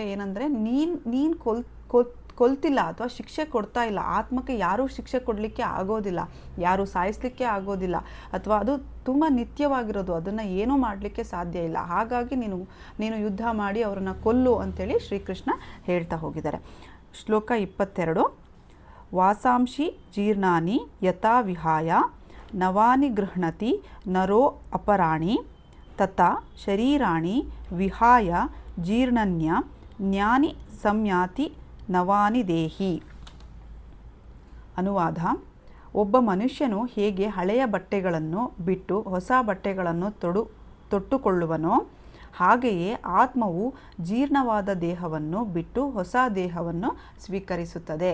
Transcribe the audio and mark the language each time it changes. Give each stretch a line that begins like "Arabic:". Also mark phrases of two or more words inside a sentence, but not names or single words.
Kannada: ಏನಂದರೆ ನೀನು ಕೊಲ್ತಿಲ್ಲ ಅಥವಾ ಶಿಕ್ಷೆ ಕೊಡ್ತಾ ಇಲ್ಲ, ಆತ್ಮಕ್ಕೆ ಯಾರೂ ಶಿಕ್ಷೆ ಕೊಡಲಿಕ್ಕೆ ಆಗೋದಿಲ್ಲ, ಯಾರೂ ಸಾಯಿಸಲಿಕ್ಕೆ ಆಗೋದಿಲ್ಲ, ಅಥವಾ ಅದು ತುಂಬ ನಿತ್ಯವಾಗಿರೋದು, ಅದನ್ನು ಏನೂ ಮಾಡಲಿಕ್ಕೆ ಸಾಧ್ಯ ಇಲ್ಲ. ಹಾಗಾಗಿ ನೀನು ಯುದ್ಧ ಮಾಡಿ ಅವರನ್ನು ಕೊಲ್ಲು ಅಂತೇಳಿ ಶ್ರೀಕೃಷ್ಣ ಹೇಳ್ತಾ ಹೋಗಿದ್ದಾರೆ. ಶ್ಲೋಕ 22.
Sanskrit: ವಾಸಾಂಶಿ ಜೀರ್ಣಾನಿ ಯಥಾ ವಿಹಾಯ ನವಾನಿ ಗೃಹಣತಿ ನರೋ ಅಪರಾಣಿ ತಥಾ ಶರೀರಾಣಿ ವಿಹಾಯ ಜೀರ್ಣನ್ಯ ಜ್ಞಾನಿ ಸಂಯಾತಿ ನವಾನಿ ದೇಹಿ.
Kannada: ಅನುವಾದ: ಒಬ್ಬ ಮನುಷ್ಯನು ಹೇಗೆ ಹಳೆಯ ಬಟ್ಟೆಗಳನ್ನು ಬಿಟ್ಟು ಹೊಸ ಬಟ್ಟೆಗಳನ್ನು ತೊಟ್ಟುಕೊಳ್ಳುವನೋ ಹಾಗೆಯೇ ಆತ್ಮವು ಜೀರ್ಣವಾದ ದೇಹವನ್ನು ಬಿಟ್ಟು ಹೊಸ ದೇಹವನ್ನು ಸ್ವೀಕರಿಸುತ್ತದೆ.